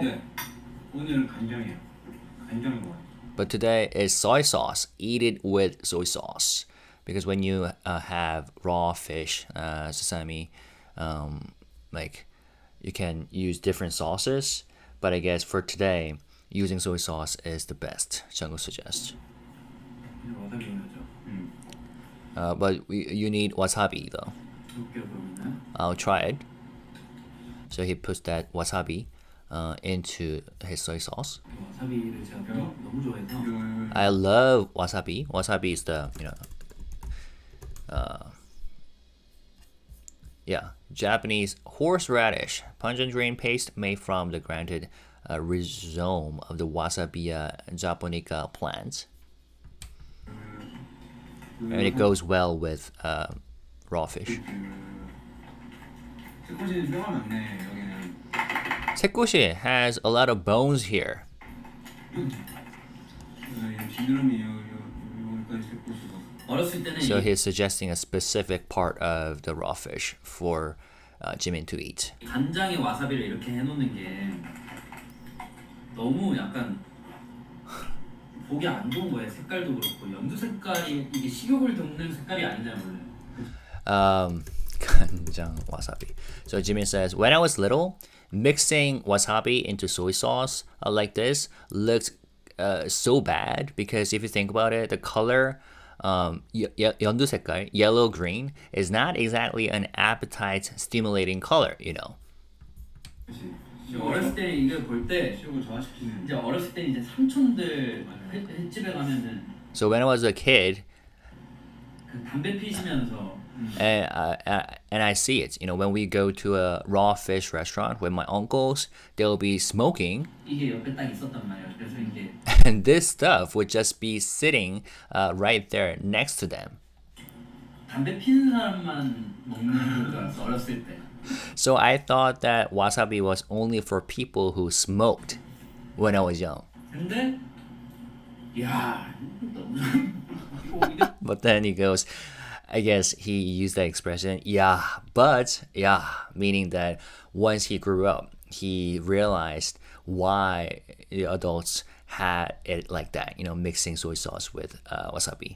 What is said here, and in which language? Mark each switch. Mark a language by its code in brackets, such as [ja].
[ko] 근데 오늘은 간장이에요. 간장 먹어요. [en] But today is soy sauce. Eat it with soy sauce. because when you have raw fish, sesame, like you can use different sauces, but I guess for today, using soy sauce is the best. Jungkook suggests. [ko] 와사비 넣어줘. [en] But you need wasabi though. [ko] 넣을게요 그러면은. [en] I'll try it. So he puts that wasabi into his soy sauce. [ko] 와사비를 제가 너무 좋아해서. [en] I love wasabi. Wasabi is the Japanese horseradish, pungent green paste made from the grounded rhizome of the Wasabia japonica plant. And it goes well with raw fish. [ko] 새꼬시는 뼈가 많네 여기는. [en] Sekushi has a lot of bones here. [ko] 지느러미 여기까지 새꼬시가. 어렸을 때는 [en] So he's suggesting a specific part of the raw fish for Jimin to eat. [ko] 간장에 와사비를 이렇게 해놓는 게 너무 약간 보기 안 좋은 거예요. 색깔도 그렇고 연두 색깔이 이게 식욕을 돋는 색깔이 아니잖아요 원래. Kanjang wasabi. [en] So Jimin says, when I was little, mixing wasabi into soy sauce like this looked so bad because if you think about it, the color [ko] 연두 색깔, [en] yellow green, is not exactly an appetite stimulating color, you know. [ko] 어렸을 때 이걸 볼 때 식욕을 저하시키는. 이제 어렸을 때 이제 삼촌들 횟집에 가면은 [en] So when I was a kid, [ko] 그 담배 피시면서 [en] and I see it, you know, when we go to a raw fish restaurant with my uncles, they'll be smoking, [ko] 이게 옆에 딱 있었단 말이에요. 그래서 이게 [en] and this stuff would just be sitting right there next to them. [ko] 담배 피는 사람만 먹는 줄 알았어 어렸을 때. [en] So I thought that wasabi was only for people who smoked when I was young. [ko] 근데 야 너무 [en] But then he goes, I guess he used that expression, yeah, but, yeah, meaning that once he grew up, he realized why the adults had it like that, you know, mixing soy sauce with wasabi.